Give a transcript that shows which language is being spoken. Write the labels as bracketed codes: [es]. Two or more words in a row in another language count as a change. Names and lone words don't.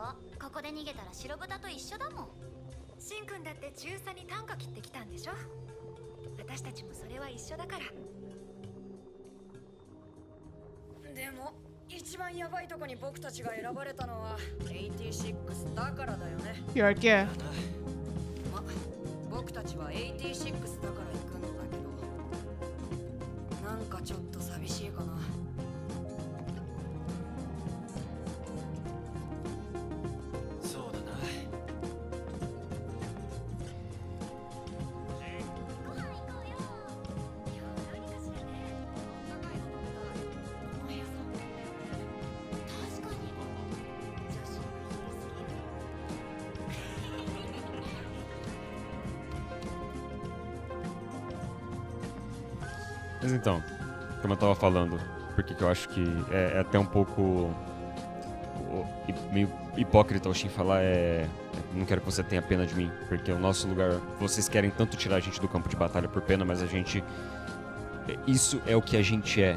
[ja] ここで逃げたら白豚と一緒だもん。しんくんだって中佐に短歌切ってきたんでしょ。私たちもそれは一緒だから。でも一番ヤバいとこに僕たちが選ばれたのは86だからだよね。 [pt] Pior que é. [ja] ま、僕たちは86だから行くんだけど、なんかちょっと寂しいかな。そうだな。ご飯行こうよ。いや、何かしらね。長いの食べたい。この屋さん確かに女子の昼すぎる。 [pt] Mas então, como eu tava falando, porque que eu acho que é até um pouco meio hipócrita o Shin falar não quero que você tenha pena de mim, porque o nosso lugar, vocês querem tanto tirar a gente do campo de batalha por pena, mas a gente, isso é o que a gente é.